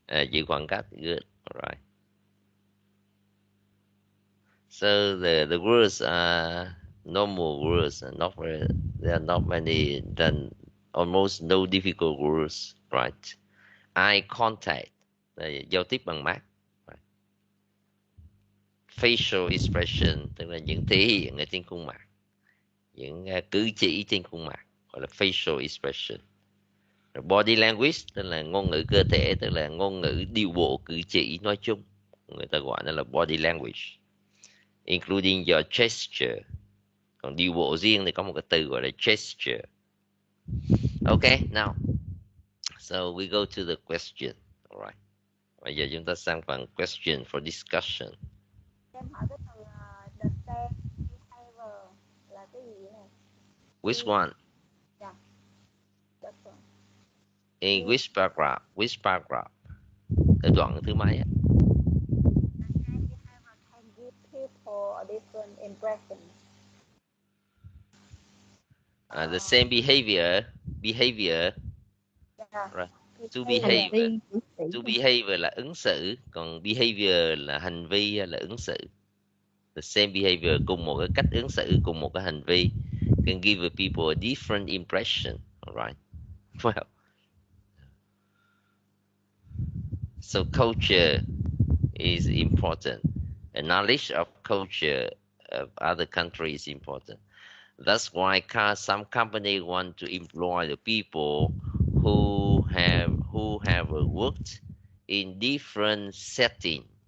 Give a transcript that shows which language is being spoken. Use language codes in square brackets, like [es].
[vi] Giữ khoảng cách, [en] good. All right. So the words are normal words, not very, there are not many, then almost no difficult words, right? [vi] Eye contact, giao tiếp bằng mắt. [en] Right. [vi] Facial expression, tức là những thể hiện ở trên khuôn mặt, những cử chỉ trên khuôn mặt, gọi là facial expression. Body language, tức là ngôn ngữ cơ thể, tức là ngôn ngữ điệu bộ cử chỉ nói chung, người ta gọi nó là body language, [en] including your gesture, [vi] Còn đi bộ riêng thì có một cái từ gọi là gesture. [en] Okay, now, so we go to the question. Alright. [vi] Bây giờ chúng ta sang phần question for discussion. Em hỏi cái từ the same behavior là cái gì này? [en] Which one? Yeah, that's one. In which paragraph? Which paragraph? [vi] Ở đoạn thứ mấy á? [en] Can give people a different impression. The same behavior. Yeah. Right. To Behavior. behave. [vi] To behave là ứng xử, còn behavior là hành vi hay là ứng xử. [en] The same behavior, [vi] cùng một cái cách ứng xử, cùng một cái hành vi, [en] can give people a different impression. Alright. Well, so culture is important. A knowledge of culture of other countries is important. That's why some company want to employ the people who have worked in different setting.